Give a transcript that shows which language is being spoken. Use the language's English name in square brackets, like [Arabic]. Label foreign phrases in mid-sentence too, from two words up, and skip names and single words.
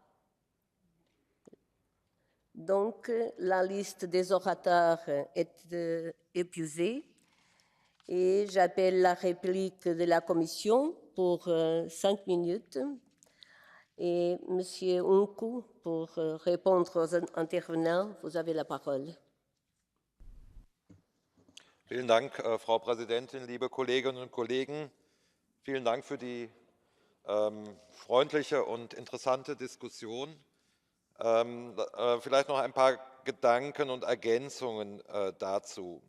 [French] Donc, la liste des orateurs est épuisée et j'appelle la réplique de la Commission pour 5 minutes et M. Unku pour répondre aux intervenants. Vous avez la parole. [German] Vielen Dank, Frau Präsidentin, liebe Kolleginnen und Kollegen. Vielen Dank für die freundliche und interessante Diskussion. Vielleicht noch ein paar Gedanken und Ergänzungen dazu.